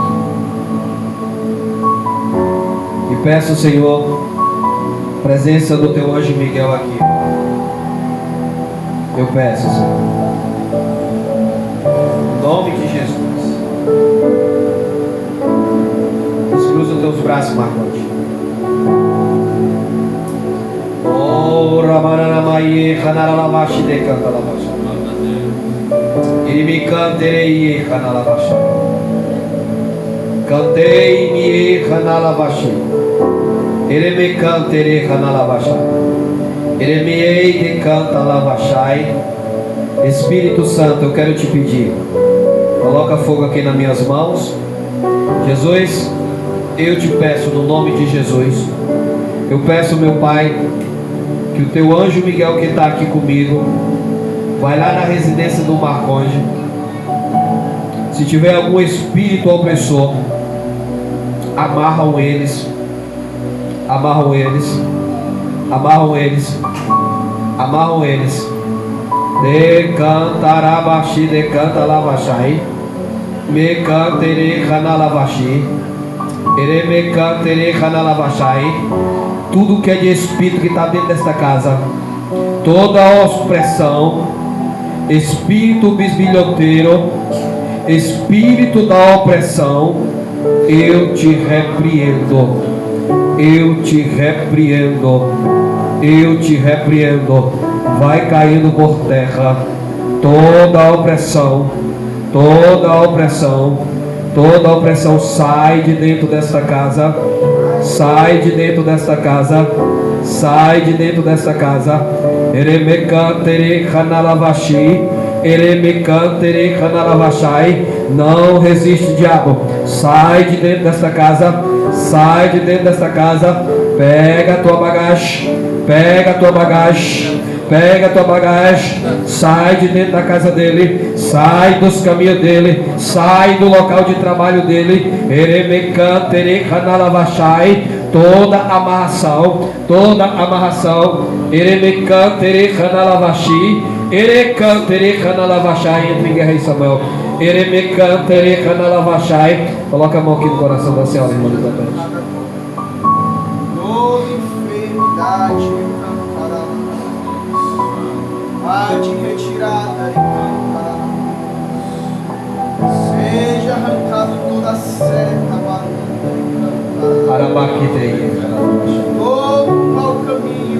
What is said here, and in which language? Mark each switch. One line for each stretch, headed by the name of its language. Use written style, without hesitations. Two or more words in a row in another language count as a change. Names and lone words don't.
Portuguese: E peço, Senhor, presença do teu anjo Miguel aqui. Eu peço, Senhor, em nome de Jesus. Descruza os teus braços, Marcote. Oh, Ramanamaye, Hanalavashi de Cantalavashi. Ele me canterei, Hanalavashi. Cantei-me, Hanalavashi. Ele me canterei, Hanalavashi. Ele me ei de Cantalavashai. Espírito Santo, eu quero te pedir, coloca fogo aqui nas minhas mãos. Jesus, eu te peço no nome de Jesus. Eu peço, meu Pai, que o teu anjo Miguel que está aqui comigo, vai lá na residência do Marconde. Se tiver algum espírito opressor, amarram eles, amarram eles, amarram eles, amarram eles. Decantarabashi, decantalavashai, me cantere canalavashi, ere me cantere canalavashi. Tudo que é de espírito que está dentro desta casa, toda opressão, espírito bisbilhoteiro, espírito da opressão, eu te repreendo, eu te repreendo, eu te repreendo. Vai caindo por terra toda a opressão, toda a opressão, toda a opressão. Sai de dentro desta casa, sai de dentro desta casa, sai de dentro desta casa. Eremecantere canalavashi, eremecantere canalavashi. Não resiste, diabo. Sai de dentro desta casa, sai de dentro desta casa. Pega a tua bagagem, pega a tua bagagem, pega a tua bagagem. Sai de dentro da casa dele, sai dos caminhos dele, sai do local de trabalho dele. Eremecantere canalavashai. Toda amarração, toda amarração. Eremecantere canalavashi, erecantere canalavashai. Entre em guerra aí, Samuel. Eremecantere canalavashai. Coloca a mão aqui no coração da senhora, irmã Elizabeth. Vai te retirada seja arrancado toda a seta todo mau caminho.